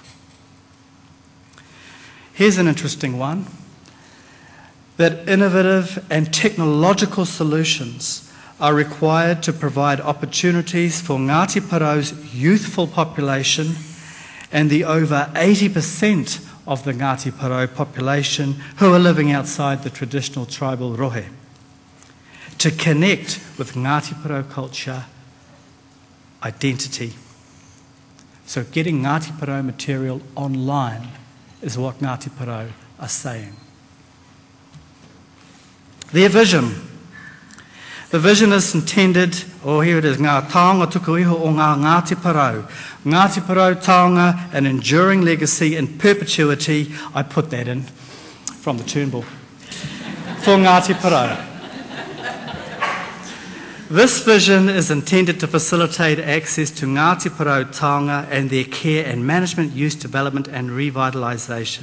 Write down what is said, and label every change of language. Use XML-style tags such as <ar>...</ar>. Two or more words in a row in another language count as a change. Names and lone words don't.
<en>Here's an interesting one, that innovative and technological solutions are required to provide opportunities for Ngāti Porou's youthful population and the over 80% of the Ngāti Porou population who are living outside the traditional tribal rohe, to connect with Ngāti Porou culture identity. So getting Ngāti Porou material online is what Ngāti Porou are saying. Their vision. The vision is intended, here it is,</en> <mi>ngā taonga tuku iho o ngā Ngāti Porou.</mi> <en>Ngāti Porou taonga, an enduring legacy in perpetuity. I put that in from the Turnbull. For Ngāti Porou. This vision is intended to facilitate access to Ngāti Porou taonga and their care and management, use, development and revitalisation.</en>